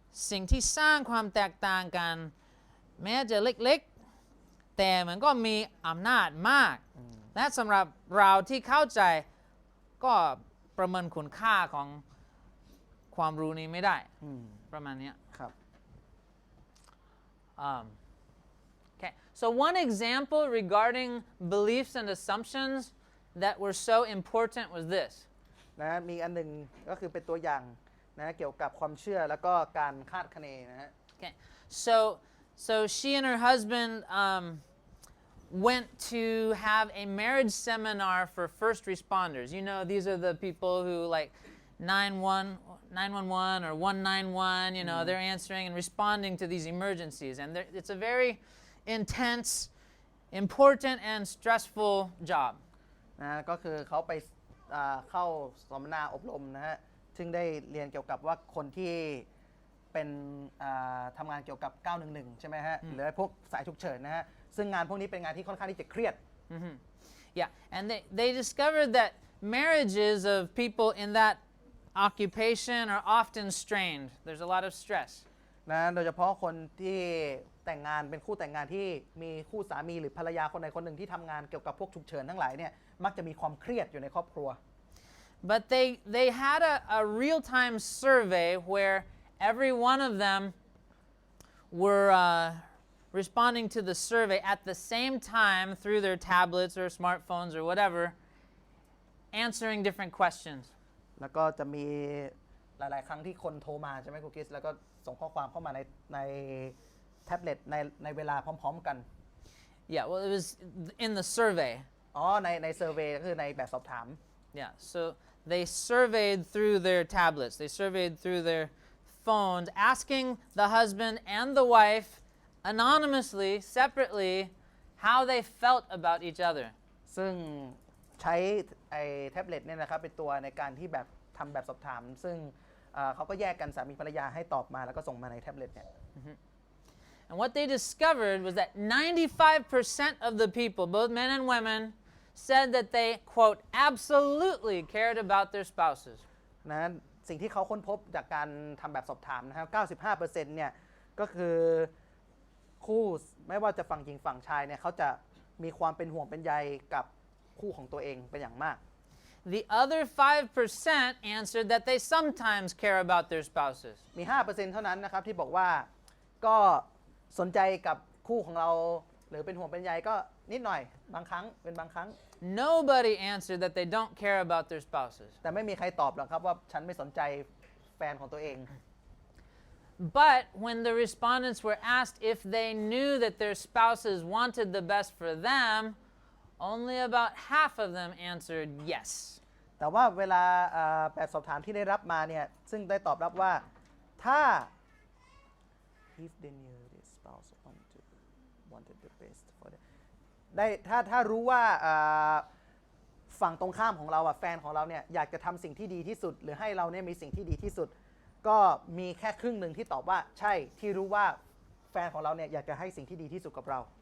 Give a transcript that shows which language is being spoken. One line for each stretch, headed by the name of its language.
Thai: สิ่งที่สร้างความแตกต่างกันแม้จะเล็กๆแต่มันก็มีอำนาจมากและสำหรับเราที่เข้าใจก็ประเมินคุณค่าของความรู้นี้ไม่ได้ประมาณนี้ ครับ
English: Okay, so one example regarding beliefs and assumptions that were so important was this.
Thai: นะมีอันหนึ่งก็คือเป็นตัวอย่างนะเกี่ยวกับความเชื่อแล้วก็การคาดคะเนนะฮะ
English: Okay, so she and her husband went to have a marriage seminar for first responders. You know, these are the people who like 911 or 191, you know, they're answering and responding to these emergencies. And it's a very intense, important, and stressful job.
Thai: นะก็คือเขาไปเข้าสัมมนาอบรมนะฮะซึ่งได้เรียนเกี่ยวกับว่าคนที่เป็นทำงานเกี่ยวกับ 911 ใช่ไหมฮะหรือพวกสายฉุกเฉินนะฮะซึ่งงานพวกนี้เป็นงานที่ค่อนข้างที่จะเครียด
English: Yeah, and they discovered that marriages of people in that occupation are often strained. There's a lot of stress.
Thai: นะโดยเฉพาะคนที่แต่งงานเป็นคู่แต่งงานที่มีคู่สามีหรือภรรยาคนใดคนหนึ่งที่ทำงานเกี่ยวกับพวกฉุกเฉินทั้งหลายเนี่ยมักจะมีความเครียดอยู่ในครอบครัว
English: But they had a real-time survey where every one of them were responding to the survey at the same time through their tablets or smartphones or whatever, answering different questions.
Thai: แล้วก็จะมีหลายๆครั้งที่คนโทรมาใช่ไหมครูคริสแล้วก็ส่งข้อความเข้ามาในแท็บเล็ตในเวลาพร้อมๆกัน
English: Yeah, well, it was in the survey.
Thai: อ๋อในเซอร์เวย์ก็คือในแบบสอบถาม
English: Yeah, so they surveyed through their tablets. They surveyed through their phones, asking the husband and the wife anonymously, separately, how they felt about each other.
Thai: ซึ่งใช้ไอ้แท็บเล็ตเนี่ยนะครับเป็นตัวในการที่แบบทำแบบสอบถามซึ่งเขาก็แยกกันสามีภรรยาให้ตอบมาแล้วก็ส่งมาในแท็บเล็ตเนี่ย
English: And what they discovered was that 95% of the people, both men and women, said that they, quote, absolutely cared about their spouses.
Thai: นะสิ่งที่เขาค้นพบจากการทำแบบสอบถามนะครับ 95% เนี่ยก็คือคู่ไม่ว่าจะฝั่งหญิงฝั่งชายเนี่ยเขาจะมีความเป็นห่วงเป็นใยกับคู่ของตัวเองเป็นอย่างมาก
English: The other 5% answered that they sometimes care about their spouses.
Thai: มี 5% เท่านั้นนะครับที่บอกว่าก็สนใจกับคู่ของเราหรือเป็นห่วงเป็นใยก็นิดหน่อยบางครั้งเป็นบางครั้ง
English: Nobody answered that they don't care about their spouses.
Thai: แต่ไม่มีใครตอบหรอกครับว่าฉันไม่สนใจแฟนของตัวเอง
English: But when the respondents were asked if they knew that their spouses wanted the best for them, only about half of them answered yes.
Thai: แต่ว่าเวลาแบบสอบถามที่ได้รับมาเนี่ยซึ่งได้ตอบรับว่าถ้า
English: if they knew their spouse wanted the best for them
Thai: ได้ถ้ารู้ว่าฝั่งตรงข้ามของเราแฟนของเราเนี่ยอยากจะทำสิ่งที่ดีที่สุดหรือให้เราเนี่ยมีสิ่งที่ดีที่สุดก็มีแค่ครึ่งหนึ่งที่ตอบว่าใช่ที่รู้ว่าแฟนของเราเนี่ยอยากจะให้สิ่งที่ดีที่สุดกับเรา